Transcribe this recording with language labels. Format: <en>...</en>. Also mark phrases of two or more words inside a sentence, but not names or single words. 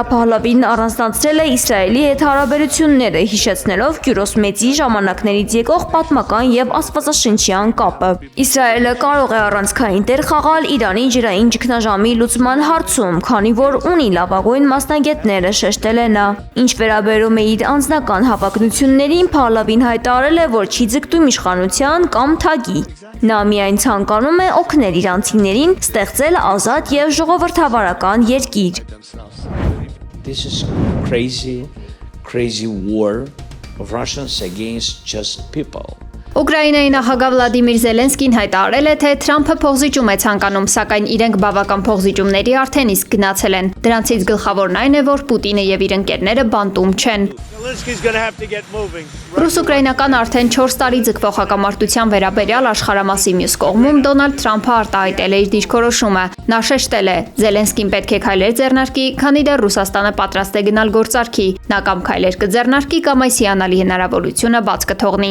<hy>Փահլավին առանձնացրել է Իսրայելի հետ հարաբերությունները, հիշեցնելով Կյուրոս Մեծի ժամանակներից եկող պատմական եւ աստվածաշնչյան կապը։ Իսրայելը կարող է առանցքային դեր խաղալ Իրանի ջրային ճգնաժամի լուծման հարցում, քանի որ ունի լավագույն մասնագետները, շեշտել է նա։ Ինչ վերաբերում է իր անձնական հավակնություններին, Փահլավին հայտարարել է, որ չի ձգտում իշխանության կամ թագի։ Նա միայն ցանկանում է օգնել իրանցիներին ստեղծել ազատ եւ ժողովրդավարական երկիր։</hy> <en>This is crazy war of Russians against just people.</en> <hy>Ուկրաինայի նախագահ Վլադիմիր Զելենսկին հայտարարել է, թե Թրամփը փոխզիջում է ցանկանում, սակայն իրենք բավական փոխզիջումների արդեն իսկ գնացել են։ Դրանցից գլխավորն այն է, որ Պուտինը եւ իր ընկերները բանտում չեն։ Ռուս-ուկրաինական արդեն 4 տարի ձգվող հակամարտության վերաբերյալ աշխարհամասի մյուս կողմում Դոնալդ Թրամփը արտահայտել է իր դիրքորոշումը։ Նա շեշտել է, Զելենսկին պետք է քայլեր ձեռնարկի, քանի դեռ Ռուսաստանը պատրաստ է գնալ գործարքի։ Նա կամ քայլեր կձեռնարկի, կամ այս հիանալի հնարավորությունը բաց կթողնի։</hy>